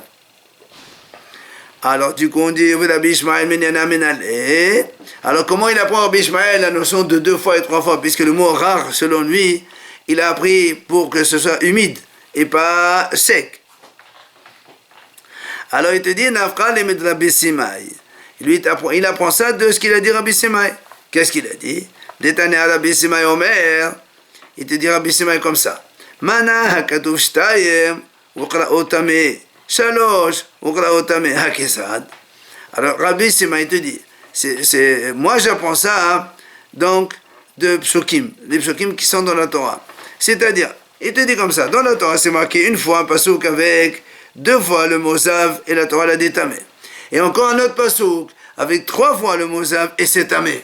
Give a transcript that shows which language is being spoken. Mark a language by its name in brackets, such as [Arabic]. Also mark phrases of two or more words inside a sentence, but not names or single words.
[French] Alors du coup on dit Rabbi Ishmael, alors comment il apprend Rabbi Ishmael la notion de 2 fois et 3 fois, puisque le mot rare selon lui il a appris pour que ce soit humide et pas sec. Alors il te dit Nafkal et Rabbi Simai, lui il apprend ça de ce qu'il a dit Rabbi Simai. Qu'est-ce qu'il a dit? [Hebrew] דתניא רבי סימאי אומר, [French] il te dit Rabbi Simai comme ça. [Hebrew] מנה הכתוב שתים וקראו טמא שלש וקראו טמא הכיצד. [French] Alors Rabbi Simai te dit, moi j'apprends ça donc de psukim, les psukim qui sont dans la Torah. C'est-à-dire, il te dit comme ça, dans la Torah c'est marqué une fois un pasuk avec 2 fois le mot zav et la Torah l'a dit tameh. Et encore un autre pasuk avec 3 fois le mot zav et c'est tameh.